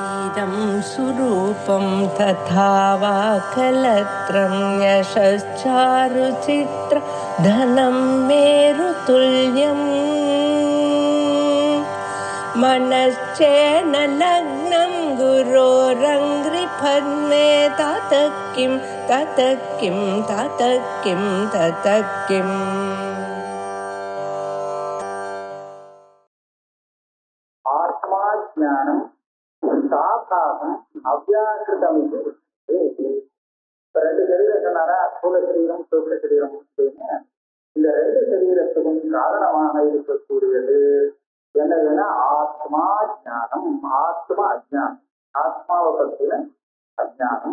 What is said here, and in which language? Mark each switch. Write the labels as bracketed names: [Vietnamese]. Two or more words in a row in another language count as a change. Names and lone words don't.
[Sanskrit] इदं सुरूपं तथा वा कलत्रं यशश्चारुचित्र धनं मेरुतुल्यम् मनश्चेन लग्नं गुरोरङ्घ्रिपद्मे ततः किं ततः किं ततः किं ततः किम् आत्माज्ञानम् साधारणम् अव्याकृतम्. [Tamil] ரெண்டு சரீரம் சொன்னாரா, ஸ்தூல சரீரம் சூக்ஷ்ம சரீரம் அப்படின்னு. இந்த ரெண்டு சரீரத்துக்கும் காரணமாக இருக்கக்கூடியது என்னதுன்னா ஆத்மா ஜானம், ஆத்மா அஜானம், ஆத்மாவை பற்றின அஜானம்.